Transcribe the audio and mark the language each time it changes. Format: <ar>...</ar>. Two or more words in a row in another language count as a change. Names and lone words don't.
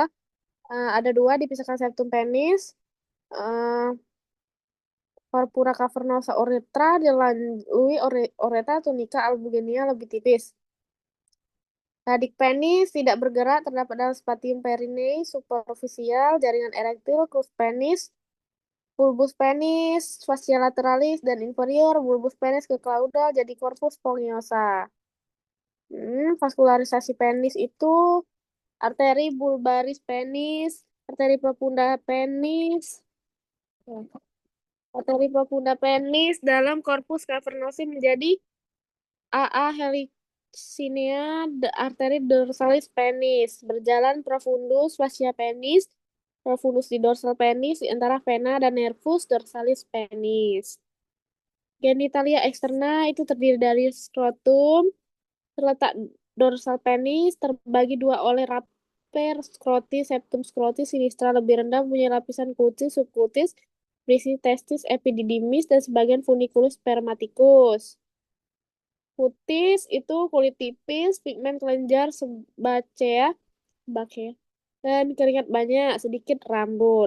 <id>Ada 2 dipisahkan septum penis. Corpora cavernosa uretra dilalui uretra tunica albuginea lebih tipis. Radik penis tidak bergerak, terdapat dalam spatium perineum superficial, jaringan erektil, crus penis, bulbus penis, fascia lateralis dan inferior, bulbus penis ke caudal, jadi corpus spongiosa. Vaskularisasi penis itu arteri bulbaris penis, arteri profunda penis, arteri profunda penis dalam korpus cavernosus menjadi AA helicinea, arteri dorsalis penis, berjalan profundus fascia penis, profundus di dorsal penis di antara vena dan nervus dorsalis penis. Genitalia externa itu terdiri dari skrotum, terletak dorsal penis, terbagi 2 oleh raper skrotis, septum skrotis sinistra lebih rendah, punya lapisan kutis, subkutis, berisi testis, epididymis, dan sebagian funiculus spermaticus. Kutis itu kulit tipis, pigmen kelenjar sebacea, dan keringat banyak, sedikit rambut.</id>